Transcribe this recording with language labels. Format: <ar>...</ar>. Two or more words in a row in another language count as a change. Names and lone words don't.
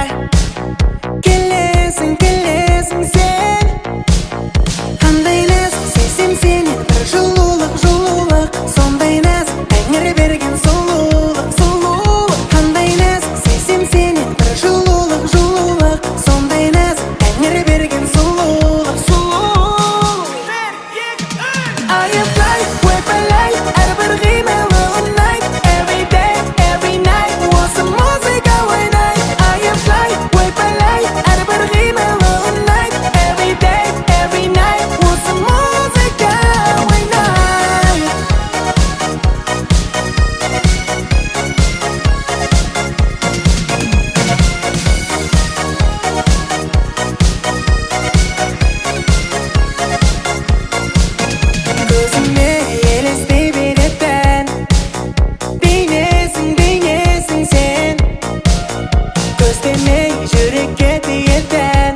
<kk>келесің сен қандай нәзік сезсем сенен бір жылулық сондай нәзік тәңір берген сұлулық қандай нәзік сезсем сенен бір жылулық сондай нәзік тәңір берген сұлулық</kk> <en>I apply, whip</en> <kk>әрбір қимылы ұнайды</kk> <en>Every day, every night</en> <kk>осы музыка ойнайды</kk> <en>I apply, whip</en> <kk>әрбір қимылы ұнайды</kk> <en>Every day, every night</en> <kk>осы музыка ойнайды көзіме елестей беретін бейнесің сен көздемей жүрекке тиетін</kk>